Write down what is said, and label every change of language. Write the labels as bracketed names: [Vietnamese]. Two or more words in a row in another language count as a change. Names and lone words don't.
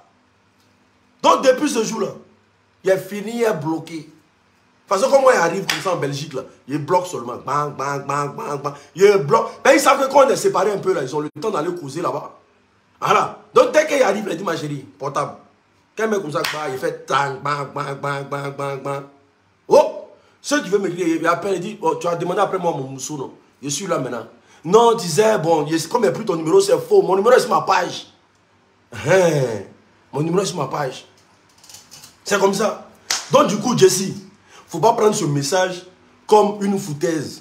[French] Donc, depuis ce jour-là, il est fini, il est bloqué. Parce que quand moi, il arrive comme ça en Belgique, là, il bloque seulement. Bang, bang, bang, bang, bang. Il bloque. Mais ils savent que quand on est séparés un peu, là, ils ont le temps d'aller causer là-bas. Voilà. Donc, dès qu'il arrive, il dit, ma chérie, portable. Quand un mec comme ça, il fait tang, bang, bang, bang, bang, bang, bang. Oh! Ceux qui veulent m'écrire, il appelle, il dit, oh, tu as demandé après moi mon moussou, non? Je suis là maintenant. Non, tu disais, bon, comme il n'y a plus ton numéro, c'est faux. Mon numéro est sur ma page. Mon numéro est sur ma page. C'est comme ça. Donc du coup, Jesse, il ne faut pas prendre ce message comme une foutaise.